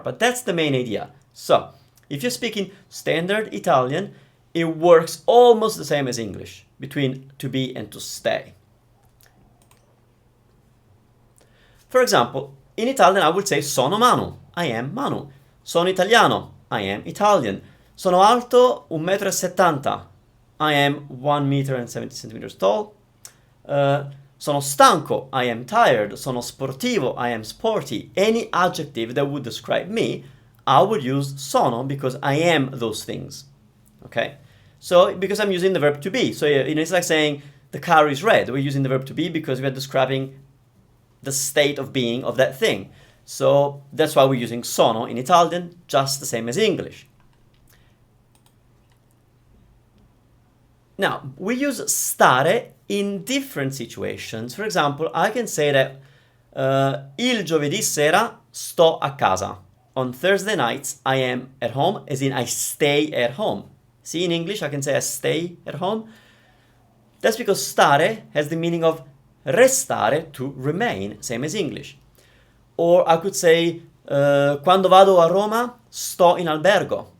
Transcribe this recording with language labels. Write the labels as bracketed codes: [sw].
[en] But that's the main idea. So if you're speaking standard Italian, it works almost the same as English, between to be and to stay. For example, in Italian I would say [it] sono Manu, [en] I am Manu. [it] Sono italiano, [en] I am Italian. [it] Sono alto 1,70 m, [en] I am 1,70 centimeters tall. [it] Sono stanco, [en] I am tired. [it] Sono sportivo, [en] I am sporty. Any adjective that would describe me, I would use sono because I am those things. Okay? So, because I'm using the verb to be. So, it's like saying the car is red. We're using the verb to be because we're describing the state of being of that thing. So, that's why we're using sono in Italian, just the same as English. Now, we use stare in different situations. For example, I can say that [it] il giovedì sera sto a casa. [en] On Thursday nights, I am at home, as in I stay at home. See, in English, I can say I stay at home. That's because stare has the meaning of restare, to remain, same as English. Or I could say, [it] quando vado a Roma, sto in albergo.